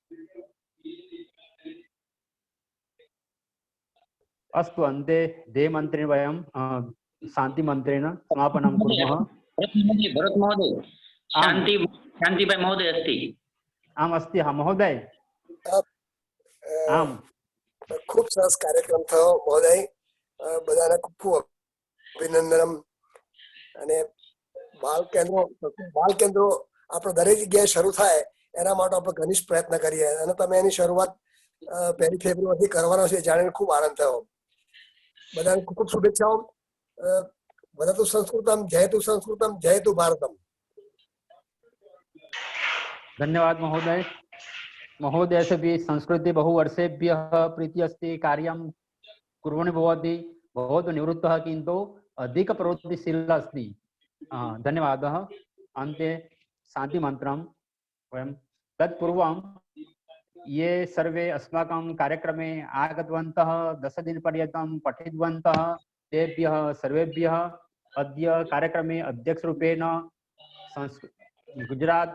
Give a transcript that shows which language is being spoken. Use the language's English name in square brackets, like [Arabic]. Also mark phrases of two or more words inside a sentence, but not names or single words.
[Sanskrit] अस्तु, अन्ते देवमन्त्रेण वयं शान्तिमन्त्रेण समापनं कुर्मः. भरत महोदय, शान्तिभाई महोदय अस्ति. आम् अस्ति महोदय. [Gujarati] આમ ખૂબ સરસ કાર્યક્રમ થયો મહોદય. બધાને ખૂબ ખૂબ અભિનંદન. અને બાલ કેન્દ્રો આપણે દરેક જગ્યાએ શરૂ થાય એના માટે આપણે ઘનિષ્ઠ પ્રયત્ન કરીએ અને તમે એની શરૂઆત 1 ફેબ્રુઆરીથી કરવાનો છે જાણીને ખૂબ આનંદ થયો. બધાને ખૂબ ખૂબ શુભેચ્છાઓ. [Sanskrit] वदतु संस्कृतम जयतु भारतम. धन्यवाद महोदय. महोदय [Hindi] से भी [Sanskrit] संस्कृति बहु वर्षेभ्यः प्रीति अस्ति. कार्यं कुर्वन् भवति. बहुत निवृत्तः किन्तु अधिक प्रवृत्तिशीलः अस्ति. धन्यवादः. अन्ते शान्तिमन्त्रं वयं तत्पूर्वं ये सर्वे अस्माकं कार्यक्रमे आगतवन्तः 10 दिनपर्यन्तं पठितवन्तः तेभ्यः सर्वेभ्यः अद्य कार्यक्रमे अध्यक्षरूपेण गुजरात